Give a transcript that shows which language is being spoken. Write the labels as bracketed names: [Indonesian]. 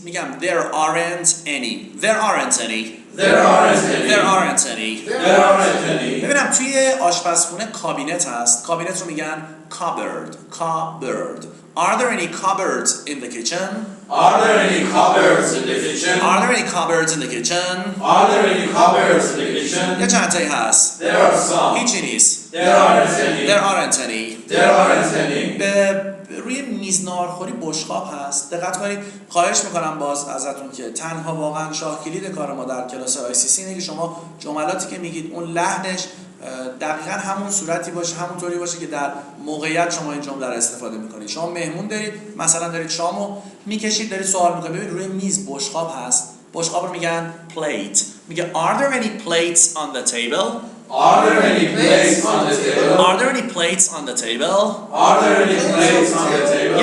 [Persian] میگم [English] there aren't any. There aren't any. There aren't any. There aren't any. There aren't any. [Persian] ببینم توی آشپزخونه کابینت هست. کابینت رو میگن cupboard. [English] cupboard. Are there any cupboards in the kitchen? Are there any cupboards in the kitchen? Are there any cupboards in the kitchen? Are there any cupboards in the kitchen? [Persian] یه چند تایی هست. [English] There are some. [Persian] هیچی نیست. [English] There aren't any. There aren't any. There aren't any. [Persian] به روی میز ناهارخوری بشقاب هست. دقت کنید. خواهش میکنم باز ازتون که تنها واقعا شاه کلید کار ما در کلاس ICC اینه که شما جملاتی که میگید اون لحنش دقیقاً همون صورتی باشه، همون طوری باشه که در موقعیت شما این جمله رو استفاده میکنید. شما مهمون دارید، مثلا دارید شامو میکشید، دارید سوال میکنید. ببین روی میز بشقاب هست. بشقاب رو میگن plate. میگه [English] are there any plates on the table? Are there any plates on the table? Are there any plates on the table? Are there any plates on the table?